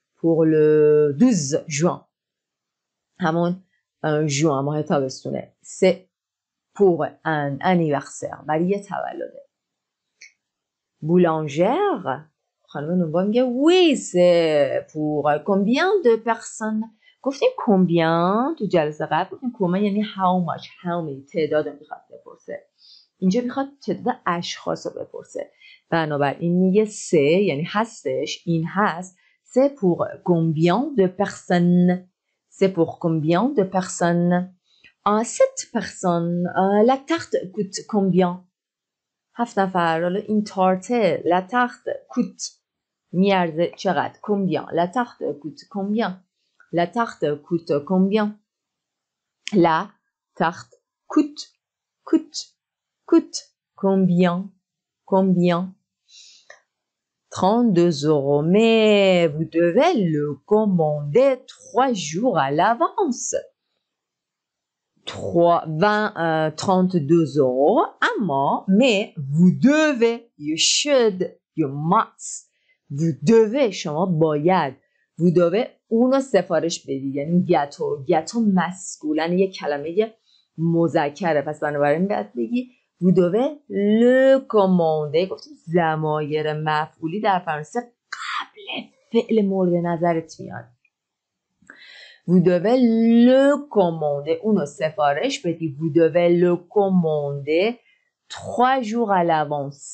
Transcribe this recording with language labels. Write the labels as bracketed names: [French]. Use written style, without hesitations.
[French] pour le 12 juin [Persian] همون جوان ماه تابستونه. [French] c'est pour un anniversaire [Persian] برای یه تولده. [French] boulangère [Persian] خانم نونوا میگه [French] oui c'est pour combien de personnes. [Persian] گفتیم combien تو جلسه قبل، گفتیم combien یعنی [English] how much، how many [Persian] تعداد میخواد بپرسه. اینجا میخواد تعداد اشخاص رو بپرسه. بنابراین میگه سه یعنی هستش، این هست. [French] c'est pour combien de personnes. c'est pour combien de personnes. cette personne la tarte coûte combien. [Persian] 7 نفر. حالا این تارته [French] la tarte coûte [Persian] میارزه چقدر؟ combien. [French] la tarte coûte combien. la tarte coûte combien. la tarte coûte combien. 32 €. mais vous devez le commander 3 jours à l'avance. 32 €. [Persian] اما [French] mais vous devez, [English] you should, you must. [French] vous devez [Persian] شما باید. [French] vous devez [Persian] اونو سفارش بدی، یعنی گتو مسکولن یک کلمه مذکره، پس بنابراین باید بگی [French] vous devez le commander. [Persian] گفتیم ضمایر مفعولی در فرانسه قبل فعل مورد نظرت میاد. [French] vous devez le commander. [Persian] اونو سفارش بدی. [French] vous devez le commander 3 jours à l'avance.